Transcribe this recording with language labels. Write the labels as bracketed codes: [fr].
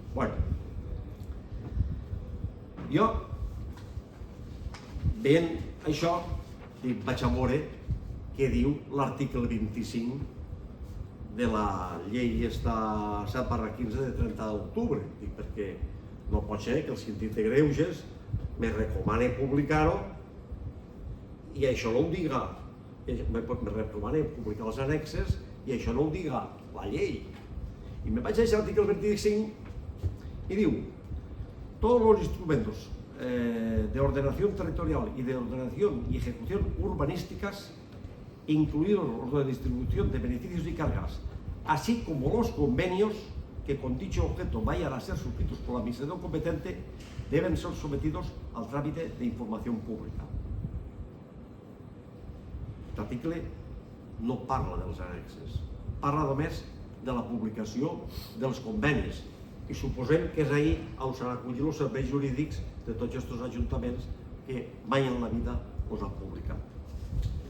[ca] Bueno, jo, veient això, vaig a veure què diu l'article 25 de la llei 7/15 de 30 d'octubre, perquè no pot ser que el síndic de Greuges me recomane publicar-ho i això no ho diga, me recomane publicar els annexes i això no ho diga la llei. I me vaig a l'article 25 i diu: [es] todos los instrumentos de ordenación territorial y de ordenación y ejecución urbanísticas, incluidos los de distribución de beneficios y cargas, así como los convenios que con dicho objeto vayan a ser suscritos por la administración competente, deben ser sometidos al trámite de información pública. [ca] article no parla dels annexes, parla només de la publicació dels convenis, i suposem que és ahir on s'han acollit els serveis jurídics de tots aquests ajuntaments que mai en la vida els han publicat.